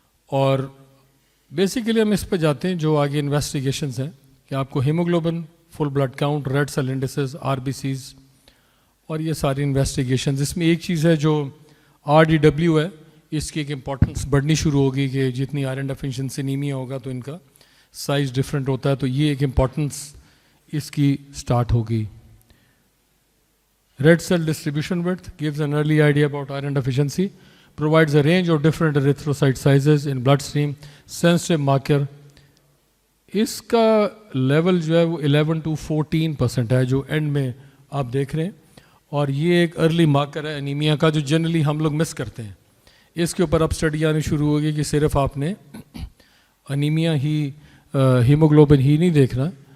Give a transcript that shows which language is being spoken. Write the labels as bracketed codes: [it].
[ur] اور بیسیکلی ہم اس پہ جاتے ہیں جو آگے انویسٹیگیشنز ہیں کہ آپ کو ہیموگلوبن, فل blood count, red cell indices, RBCs اور یہ ساری انویسٹیگیشنز. اس میں ایک چیز ہے جو RDW ہے, اس کی ایک امپورٹنس بڑھنی شروع ہوگی کہ جتنی آئرن ڈیفیشنسی انیمیا ہوگا تو ان کا سائز ڈفرینٹ ہوتا ہے, تو یہ ایک امپورٹنس اس کی سٹارٹ ہوگی. [en] Red cell distribution width gives an early idea about iron deficiency, provides a range of different erythrocyte sizes in bloodstream, sensitive marker. [ur] اس کا لیول جو ہے وہ 11 to 14% ہے جو اینڈ میں آپ دیکھ رہے ہیں, اور یہ ایک ارلی مارکر ہے انیمیا کا جو جنرلی ہم لوگ مس کرتے ہیں. اس کے اوپر اب اسٹڈی آنی شروع ہوگی کہ صرف آپ نے انیمیا ہی, ہیموگلوبن ہی نہیں دیکھنا.